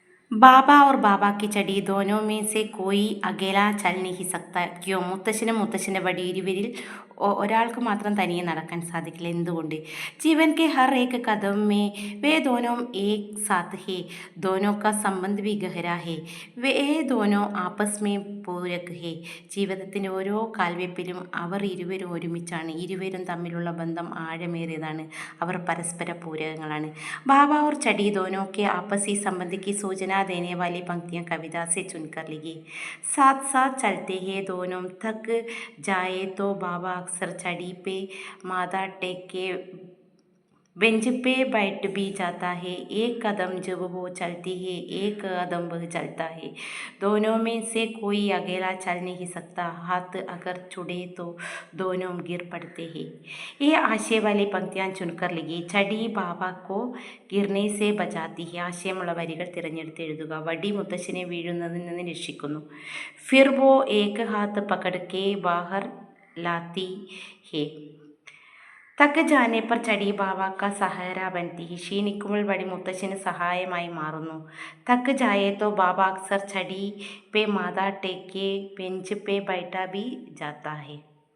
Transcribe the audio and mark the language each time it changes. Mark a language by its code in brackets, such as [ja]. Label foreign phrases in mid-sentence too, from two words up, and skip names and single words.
[hi] बाबा और बाबा की चड़ी दोनों में से कोई अकेला चल नहीं सकता ക്യോ [ml] മുത്തശ്ശനും മുത്തശ്ശൻ്റെ വടി ഇരുവരിൽ ഒരാൾക്ക് മാത്രം തനിയെ നടക്കാൻ സാധിക്കില്ല. എന്തുകൊണ്ട്? [hi] ജീവൻ के हर एक कदम में वे दोनों एक साथ है, दोनों का संबंध भी गहरा है, वे दोनों आपस में पूरक है. [ml] ജീവിതത്തിൻ്റെ ഓരോ കാൽവെപ്പിലും അവർ ഇരുവരും ഒരുമിച്ചാണ്. ഇരുവരും തമ്മിലുള്ള ബന്ധം ആഴമേറിയതാണ്. അവർ പരസ്പര പൂരകങ്ങളാണ്. [hi] बाबा और चड़ी दोनों के आपसी संबंध की सूचना देने वाली पंक्तियाँ कविता से चुनकर लिखी. साथ साथ चलते हैं दोनों, थक जाए तो बाबा अक्सर चड़ी पे माथा टेक के बेंच पे बैठ भी जाता है. एक कदम जब वो चलती है एक कदम वह चलता है, दोनों में से कोई अकेला चल नहीं सकता, हाथ अगर छुड़े तो दोनों गिर पड़ते हैं. ये आशय वाली पंक्तियाँ चुनकर लिखी. चड़ी बाबा को गिरने से बचाती है. [ml] ആശയമുള്ള വരികൾ തിരഞ്ഞെടുത്ത് എഴുതുക. വടി മുത്തശ്ശനെ വീഴുന്നതിൽ നിന്ന് രക്ഷിക്കുന്നു. [hi] फिर वो एक हाथ पकड़ के बाहर लाती है. थक जाने पर चड़ी बाबा का सहारा बनती है. [ml] ക്ഷീണിക്കുമ്പോൾ വടി മുത്തശ്ശന് സഹായമായി മാറുന്നു. [hi] थक जाए तो बाबा अक्सर चड़ी पे माथा टेक बेंच पे बैठा भी जाता है.